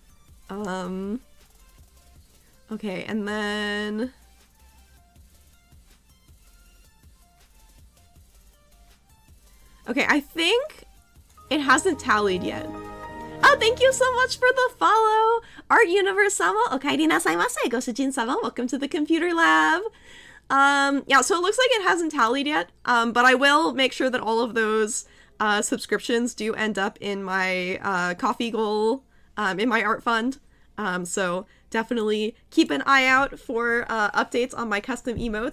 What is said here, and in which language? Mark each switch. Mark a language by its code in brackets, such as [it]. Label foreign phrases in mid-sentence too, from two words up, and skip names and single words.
[en] Okay, and then okay, I think it hasn't tallied yet. Oh, thank you so much for the follow! [ja] Art Universe 様、おかえりなさいませ, ご主人様, [en] welcome to the computer lab. Yeah, so it looks like it hasn't tallied yet, but I will make sure that all of those subscriptions do end up in my coffee goal, in my art fund. So definitely keep an eye out for updates on my custom emotes.